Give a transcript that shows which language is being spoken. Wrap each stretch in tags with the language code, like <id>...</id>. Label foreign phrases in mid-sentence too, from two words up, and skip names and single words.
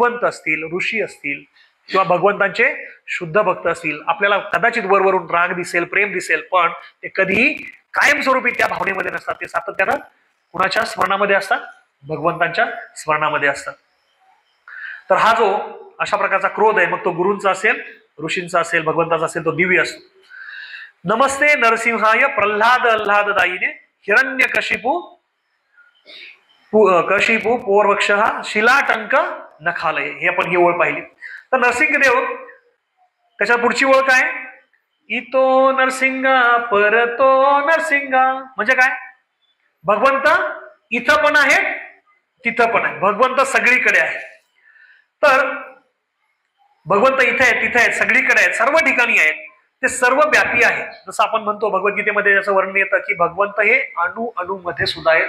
<mr>तसं भगवंत असतील, ऋषी असतील, किंवा भगवंतांचे शुद्ध भक्त असतील, आपल्याला कदाचित वरवरून राग दिसेल, प्रेम दिसेल, पण ते कधीही कायमस्वरूपी त्या भावनेमध्ये नसतात. ते सातत्यानं कुणाच्या स्मरणामध्ये असतात? भगवंतांच्या स्मरणामध्ये असतात. तर हा जो अशा प्रकारचा क्रोध आहे, मग तो गुरूंचा असेल, ऋषींचा असेल, भगवंताचा असेल, तो दिव्य असतो.</mr> <sa>नमस्ते नरसिंहाय प्रल्हाद आल्हाददायिने हिरण्य कशिपू पोरवक्ष शिलाटंक नखालय.</sa> <mr>हे आपण ही ओळ पाहिली. तर नरसिंहदेव त्याच्या पुढची ओळ काय?</mr> <sa>इतो नरसिंगा परतो नरसिंगा.</sa> <mr>म्हणजे काय? भगवंत इथं पण आहे, तिथं पण आहे. भगवंत सगळीकडे आहे. तर भगवंत इथे आहेत, तिथे आहेत, सगळीकडे आहेत, सर्व ठिकाणी आहेत. ते सर्व व्यापी आहेत. जसं आपण म्हणतो भगवद्गीतेमध्ये याचं वर्णन येतं की भगवंत हे अणु मध्ये सुद्धा आहेत.</mr>